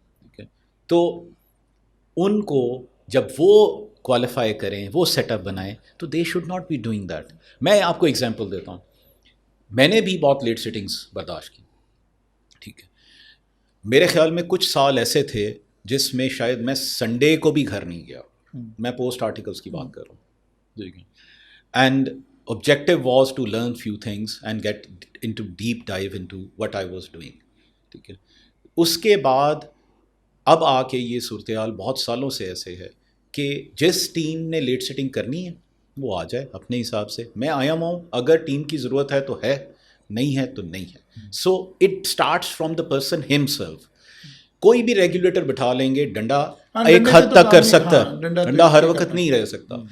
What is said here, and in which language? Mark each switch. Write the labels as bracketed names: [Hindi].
[Urdu] ٹھیک ہے, تو ان کو جب وہ کوالیفائی کریں, وہ سیٹ اپ بنائیں, تو [English] They should not be doing that. [Urdu] میں آپ کو ایگزامپل دیتا ہوں, میں نے بھی بہت لیٹ سیٹنگس برداشت کی. ٹھیک ہے, میرے خیال میں کچھ سال ایسے تھے جس میں شاید میں سنڈے کو بھی گھر نہیں گیا. میں پوسٹ آرٹیکلس کی بات کر رہا ہوں. [English] ٹھیک ہے, and objective was to learn few things and get into deep dive into what I was doing. [Urdu] ٹھیک ہے, اس کے بعد اب آ کے یہ صورتحال بہت سالوں سے ایسے ہے کہ جس ٹیم نے لیٹ سیٹنگ کرنی ہے وہ آ جائے اپنے حساب سے. میں آیا ہوں, اگر ٹیم کی ضرورت ہے تو ہے, نہیں ہے تو نہیں ہے. [English] So it starts from the person himself. [Urdu] کوئی بھی ریگولیٹر بٹھا لیں گے, ڈنڈا ایک حد تک کر سکتا ہے, ڈنڈا ہر وقت نہیں رہ سکتا.